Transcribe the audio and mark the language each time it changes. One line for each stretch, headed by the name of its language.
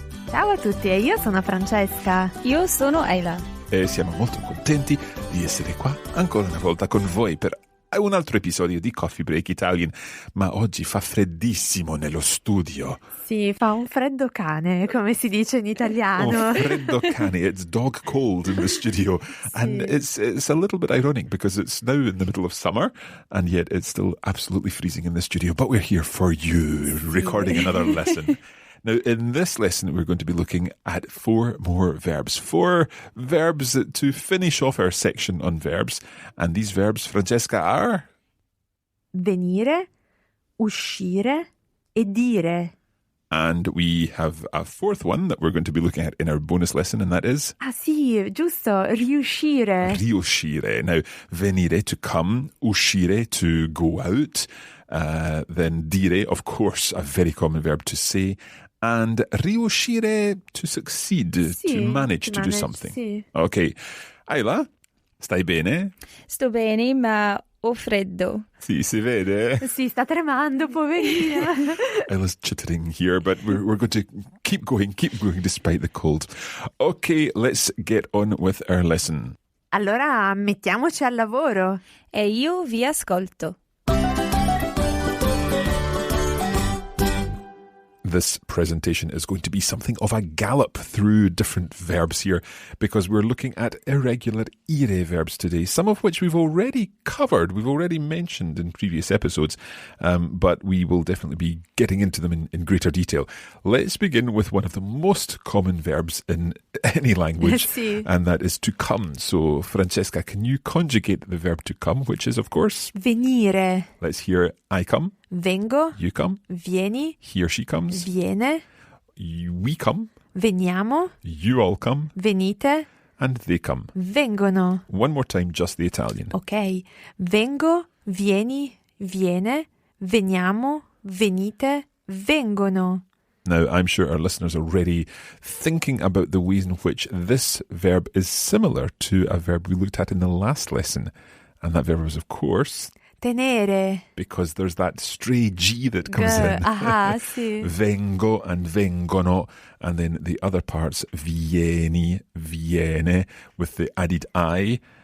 Italian: Ciao a tutti, e io sono Francesca. Io sono Isla. E siamo molto contenti di essere qua ancora una volta con voi per un altro episodio di Coffee Break Italian, ma oggi fa freddissimo nello studio. Sì, fa un freddo cane, come si dice in italiano.
English: Oh,
Italian: freddo cane,
English: it's dog cold in the studio.
Italian: Sì.
English: And it's a little bit ironic because it's now in the middle of summer and yet it's still absolutely freezing in the studio, but we're here for you, recording another lesson. Now, in this lesson, we're going to be looking at four more verbs. Four verbs to finish off our section on verbs. And these verbs, Francesca, are?
Italian: Venire, uscire e dire.
English: And we have a fourth one that we're going to be looking at in our bonus lesson, and that is?
Italian: Ah sì, giusto, riuscire. Riuscire.
English: Now, venire, to come, uscire, to go out. Then dire, of course, a very common verb to say. And riuscire, to succeed, to manage to do something.
Italian: Sì. Ok. Isla, stai bene? Sto bene, ma ho freddo. Sì, si vede. Sì, sta tremando, poverina.
English: Isla's chittering here, but we're going to keep going despite the cold. Okay, let's get on with our lesson.
Italian: Allora, mettiamoci al lavoro. E io vi ascolto.
English: This presentation is going to be something of a gallop through different verbs here because we're looking at irregular IRE verbs today, some of which we've already covered, we've already mentioned in previous episodes, but we will definitely be getting into them in greater detail. Let's begin with one of the most common verbs in any language,
Italian: Sì.
English: and that is to come. So, Francesca, can you conjugate the verb to come, which is, of course,
Italian: Venire.
English: let's hear I come,
Italian: Vengo,
English: you come,
Italian: vieni,
English: he or she comes,
Italian: viene,
English: we come,
Italian: veniamo,
English: you all come,
Italian: venite,
English: and they come.
Italian: vengono.
English: One more time, just the Italian.
Italian: Ok, vengo, vieni, viene, veniamo, venite, vengono.
English: Now, I'm sure our listeners are already thinking about the ways in which this verb is similar to a verb we looked at in the last lesson. And that verb was, of course,
Italian: Tenere.
English: because there's that stray G that comes in.
Italian: Aha, sì.
English: Vengo and vengono. And then the other parts, vieni, viene, with the added I.